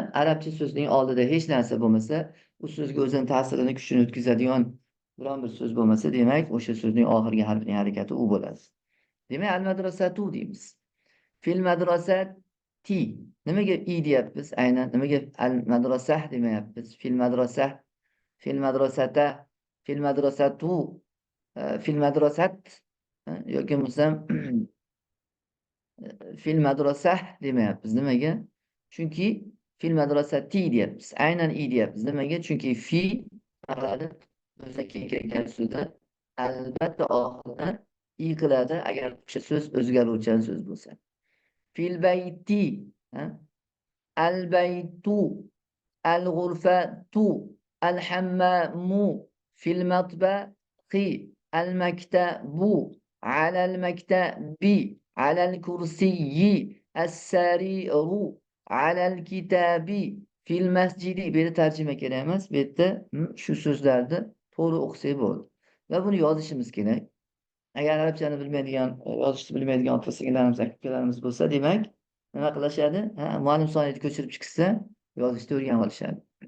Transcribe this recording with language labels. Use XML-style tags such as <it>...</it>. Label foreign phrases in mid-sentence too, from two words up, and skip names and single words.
<uz>Arabcha so'zning oldida hech narsa bo'lmasa, u so'zga o'zini ta'sirini, kuchini o'tkazadigan biron bir so'z bo'lmasa, demak, o'sha so'zning oxirgi harfining harakati u bo'ladi. Demak, al-madrasatu deymiz.</uz> <ar>في المدرسة.</ar> <uz>Nimaga i deyapmiz? Aynan nimaga al-madrasah demayapmiz?</uz> <ar>في المدرسة، في المدرسة، في المدرسة، في المدرسة</ar> <uz>yoki bo'lsam</uz> <ar>في المدرسة</ar> <uz>demayapmiz. Nimaga? Chunki</uz> <ar>في المدرسة</ar> <uz>deyapmiz. Aynan i deyapmiz. Nimaga? Chunki fi o'ziga kelgan so'zda albatta oxirida i qiladi, agar o'sha so'z o'zgaruvchan so'z bo'lsa.</uz> <ar>في البيت، البيت، الغرفة، الحمام، في المطبخ، المكتب، على المكتب، على الكرسي، السرير، على الكتاب، في المسجد.</ar> <uz>Bu yerda tarjima kerak emas. Bu yerda shu so'zlarni to'g'ri o'qisak bo'ldi. Va buni yozishimiz kerak. Agar arabchani bilmaydigan, yozishni bilmaydigan ota-singillarimiz, aka-ukalarimiz bo'lsa, demak, nima qilishadi? Muallim soniyatni ko'chirib chiqsa, yozishni o'rganib olishadi.</uz>